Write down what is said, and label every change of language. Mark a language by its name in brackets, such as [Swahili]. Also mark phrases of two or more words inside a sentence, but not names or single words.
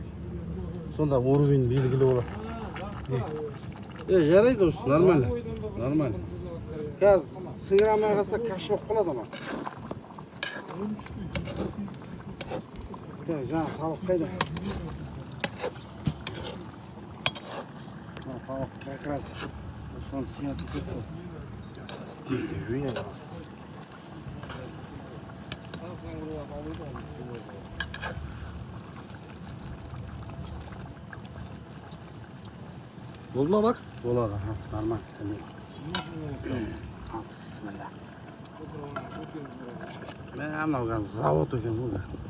[Kazakh] Сонда уровень белгілі болады. Жарайды осы, нормально. Қазір сыңырамай қалса каш болып қалады ма? Жаңа табақ қайда? Табақ как раз соны сыятын көп қой. [Russian] Здесь не жуй, пожалуйста. [Kazakh] Болды ма, Макс? Болады, нормально. Бисмилlah. Мен мынау завод екен бұл.